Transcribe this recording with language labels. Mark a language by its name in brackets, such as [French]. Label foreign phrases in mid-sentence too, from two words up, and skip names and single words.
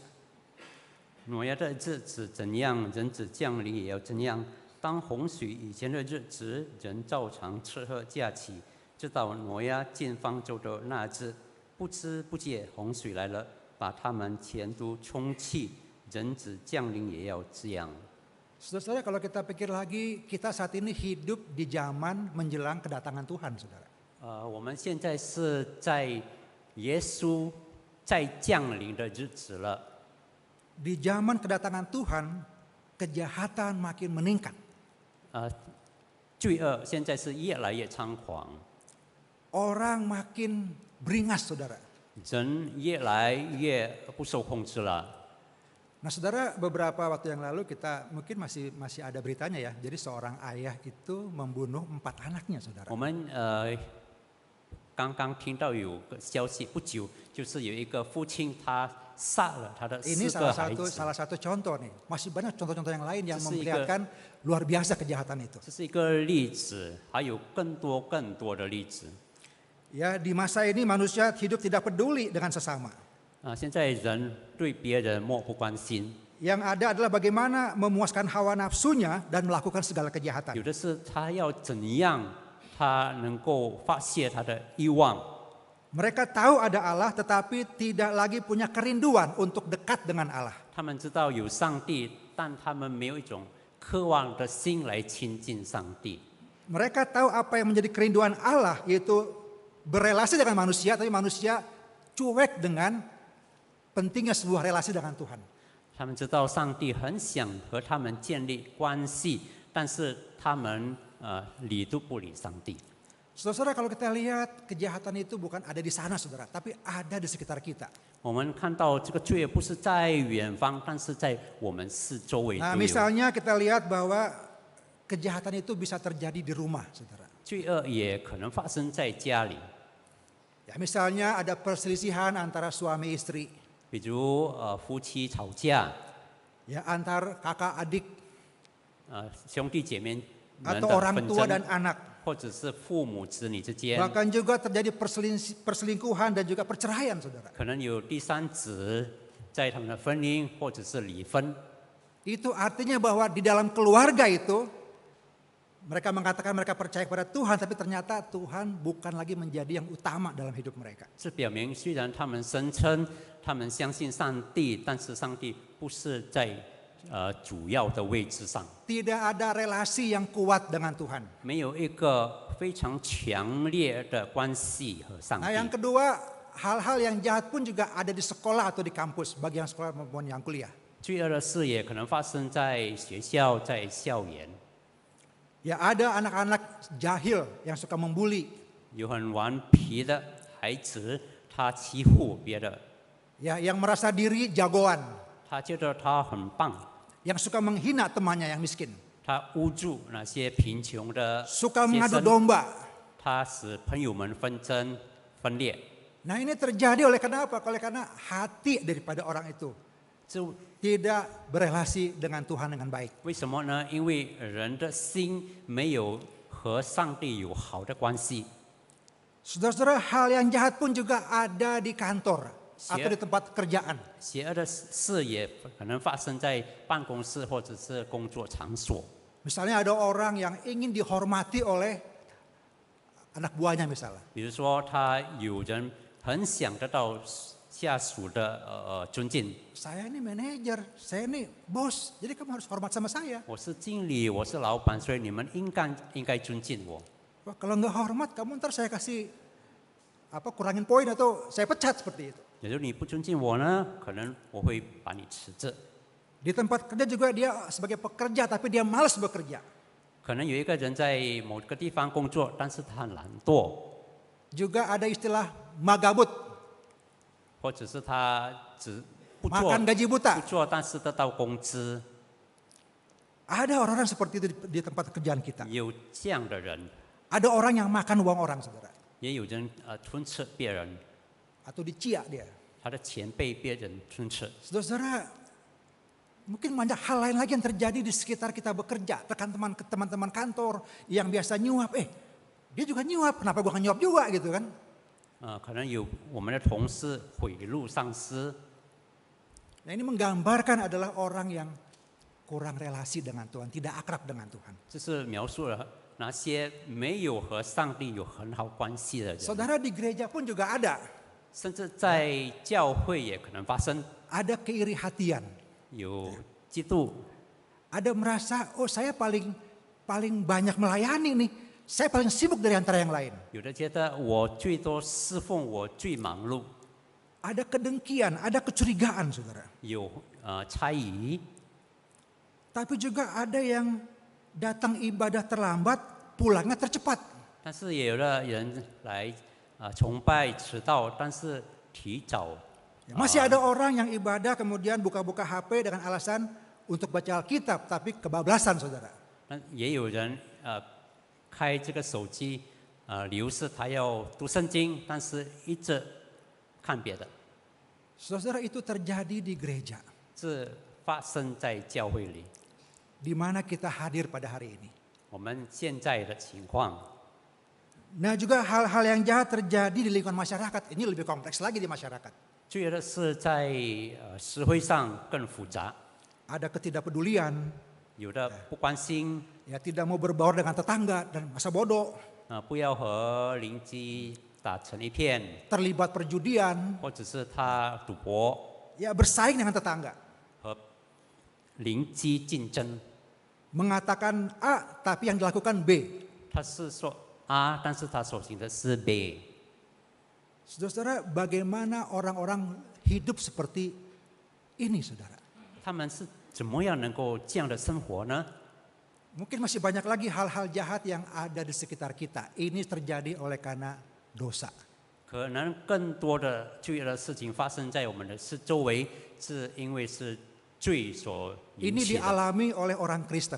[Chinese] 挪亚的日子怎样，人子降临也要怎样。当洪水以前的日子，人照常吃喝驾起，直到挪亚进方舟的那日，不知不觉洪水来了，把他们全都冲去。人子降临也要这样。 [Indonesian] Saudara-saudara, kalau kita pikir lagi, kita saat ini hidup di zaman menjelang kedatangan Tuhan, saudara. [Chinese] 我们现在是在耶稣在降临的日子了。 [Indonesian] Di zaman kedatangan Tuhan, kejahatan makin meningkat. [Chinese] 罪恶现在是越来越猖狂， [Indonesian] Orang makin beringas, saudara. [Chinese] 人越来越不受控制了。 [Indonesian] Nah, saudara, beberapa waktu yang lalu kita mungkin masih ada beritanya ya. Jadi seorang ayah itu membunuh 4 anaknya, saudara. [Chinese] 我们刚刚听到有个消息，不久就是有一个父亲他杀了他的 [Indonesian] Ini [Chinese] 4个孩子， [Indonesian] salah satu contoh nih. Masih banyak contoh-contoh yang lain yang [Chinese] 这是一个- [Indonesian] memperlihatkan luar biasa kejahatan itu. [Chinese] 这是一个例子，还有更多的例子。 [Indonesian] Ya, di masa ini manusia hidup tidak peduli dengan sesama. [Chinese] 现在人对别人漠不关心， [Indonesian] Yang ada adalah bagaimana memuaskan hawa nafsunya dan melakukan segala kejahatan. [Chinese] 有的是他要怎样，他能够发泄他的欲望。 [Indonesian] Mereka tahu ada Allah tetapi tidak lagi punya kerinduan untuk dekat dengan Allah. [Chinese] 他们知道有上帝，但他们没有一种渴望的心来亲近上帝。 [Indonesian] Mereka tahu apa yang menjadi kerinduan Allah, yaitu berelasi dengan manusia, tapi manusia cuek dengan pentingnya sebuah relasi dengan Tuhan. [Chinese] 他们知道上帝很想和他们建立关系，但是他们理都不理上帝。 [Indonesian] Saudara, kalau kita lihat kejahatan itu bukan ada di sana, saudara, tapi ada di sekitar kita. [Chinese] 我们看到这个罪不是在远方，但是在我们四周围 [Indonesian] Nah, [Chinese] 都有。 [Indonesian] misalnya kita lihat bahwa kejahatan itu bisa terjadi di rumah, saudara. [Chinese] 罪恶也可能发生在家里， [Indonesian] Ya, misalnya ada perselisihan antara suami istri, [Chinese] 比如夫妻吵架， [Indonesian] ya antar kakak adik [Chinese] 兄弟姐妹们 [Indonesian] atau [Chinese] 的 [Indonesian] orang [Chinese] 纷 [Indonesian] tua [Chinese] 争， [Indonesian] dan anak. [Chinese] 或者是父母子女之间， [Indonesian] Bahkan juga terjadi perselingkuhan dan juga perceraian, saudara. [Chinese] 可能有第三者在他们的婚姻或者是离婚。 [Indonesian] Itu artinya bahwa di dalam keluarga itu mereka mengatakan mereka percaya kepada Tuhan, tapi ternyata Tuhan bukan lagi menjadi yang utama dalam hidup mereka. [Chinese] 这表明虽然他们声称他们相信上帝，但是上帝不是在主要的位置上， [Indonesian] Tidak ada relasi yang kuat dengan Tuhan. [Chinese] 没有一个非常强烈的关系和上 [Indonesian] Nah, yang [Chinese] 帝。 [Indonesian] kedua, hal-hal yang jahat pun juga ada di sekolah atau di kampus, bagi yang sekolah maupun yang kuliah. [Chinese] 罪恶的事也可能发生在学校、在校园， [Indonesian] Ya, ada anak-anak jahil yang suka membuli, [Chinese] 有很顽皮的孩子，他欺负别人， [Indonesian] ya, yang merasa diri jagoan, [Chinese] 他觉得他很棒， [Indonesian] yang suka menghina temannya yang miskin, [Chinese] 他捂住那些贫穷的 [Indonesian] suka [Chinese] 学 [Indonesian] mengadu [Chinese] 生， [Indonesian] domba. [Chinese] 他使朋友们纷争分裂。 [Indonesian] Nah, ini terjadi oleh karena apa? Oleh karena hati daripada orang itu [Chinese] 这 [Indonesian] tidak berelasi dengan Tuhan dengan baik. [Chinese] 为什么呢？因为人的心没有和上帝有好的关系。 [Indonesian] Saudara-saudara, hal yang jahat pun juga ada di kantor atau Siap. di tempat kerjaan. [Chinese] 邪恶的事也可能发生在办公室或者是工作场所。 [Indonesian] Misalnya ada orang yang ingin dihormati oleh anak buahnya misalnya. [Chinese] 比如说，他有人很想得到下属的尊敬。 [Indonesian] Saya ini manajer, saya ini bos, jadi kamu harus hormat sama saya. [Chinese] 我是经理，我是老板，所以你们应该尊敬我。 [Indonesian] Wah, kalau nggak hormat, kamu ntar saya kasih kurangin poin atau saya pecat seperti itu. [Chinese] 也就是你不尊敬我呢，可能我会把你辞职。 [Indonesian] Di tempat kerja juga dia sebagai pekerja, tapi dia malas bekerja. [Chinese] 可能有一个人在某个地方工作，但是他很懒惰， [Indonesian] Juga ada istilah magabut, [Chinese] 或者是他只不做 [Indonesian] makan gaji [Chinese] 不 [Indonesian] buta. [Chinese] 做，但是得到工资。 [Indonesian] Ada orang-orang seperti itu di tempat kerjaan kita. [Chinese] 有这样的人， [Indonesian] Ada orang yang makan uang orang, saudara. [Chinese] 也有人吞吃别人， [Indonesian] Atau diciak dia. [Chinese] 他的钱被别人吞吃。 [Indonesian] Saudara-saudara, mungkin banyak hal lain lagi yang terjadi di sekitar kita bekerja. Rekan teman-teman kantor yang biasa nyuap, dia juga nyuap, kenapa gua nggak nyuap juga gitu kan? [Chinese] 可能有我们的同事贿赂上司， [Indonesian] Nah, ini menggambarkan adalah orang yang kurang relasi dengan Tuhan, tidak akrab dengan Tuhan. [Chinese] 这是描述了那些没有和上帝有很好关系的人， [Indonesian] Saudara, di gereja pun juga ada [Chinese] 甚至在教会也可能发生， [Indonesian] keiri hatian. [Chinese] 有嫉妒， [Indonesian] Ada merasa, saya paling banyak melayani nih. Saya paling sibuk dari antara yang lain. [Chinese] 有的觉得我最多侍奉，我最忙碌， [Indonesian] Ada kedengkian, ada kecurigaan, saudara. [Chinese] 有猜疑， [Indonesian] Tapi juga ada yang datang ibadah terlambat, pulangnya tercepat. [Chinese] 但是也有的人来崇拜迟到，但是提早。 [Indonesian] Masih ada orang yang ibadah kemudian buka-buka HP dengan alasan untuk baca Alkitab, tapi kebablasan, saudara. [Chinese] 那也有人开这个手机理由是他要读圣经，但是一直看别的。 [Indonesian] Saudara, itu terjadi di gereja, [Chinese] 这发生在教会里， [Indonesian] di mana kita hadir pada hari ini. [Chinese] 我们现在的情况。 [Indonesian] Nah, juga hal-hal yang jahat terjadi di lingkungan masyarakat. Ini lebih kompleks lagi di masyarakat. [Chinese] 罪恶的事在社会上更复杂， [Indonesian] Ada ketidakpedulian, [Chinese] 有的不关心， [Indonesian] ya tidak mau berbaur dengan tetangga dan masa bodoh, [Chinese] 不要和邻居打成一片， [Indonesian] terlibat perjudian, [Chinese] 或者是他赌博， [Indonesian] ya bersaing dengan tetangga, [Chinese] 和邻居竞争。 [Indonesian] mengatakan A tapi yang dilakukan B. [Chinese] 他是说A，但是他所行的是 B。 [Indonesian] Saudara-saudara, bagaimana orang-orang hidup seperti ini, saudara? [Chinese] 他们是怎么样能够这样的生活呢？ [Indonesian] Mungkin masih banyak lagi hal-hal jahat yang ada di sekitar kita. Ini terjadi oleh karena dosa. [Chinese] 可能更多的罪恶的事情发生在我们的周围，是因为是罪所引 [Indonesian] Ini [Chinese] 起的。 [Indonesian] dialami oleh orang Kristen